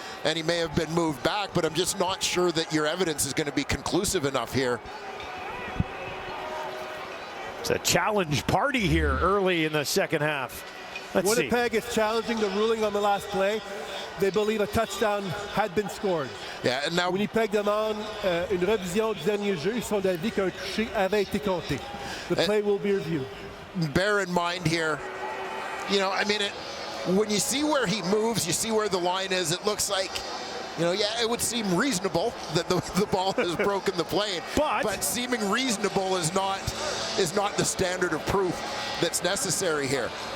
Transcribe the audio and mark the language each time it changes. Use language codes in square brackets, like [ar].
[en] And he may have been moved back, but I'm just not sure that your evidence is going to be conclusive enough here. It's a challenge party here early in the second half. Winnipeg is challenging the ruling on the last play. They believe a touchdown had been scored. Yeah, and now [fr] Winnipeg demande une revision du dernier jeu. Ils sont d'avis qu'un touché avait été compté. [en] The play will be reviewed. Bear in mind here, you know, I mean, when you see where he moves, you see where the line is, it looks like, you know, yeah, it would seem reasonable that the ball has broken the plane, but seeming reasonable is not the standard of proof that's necessary here.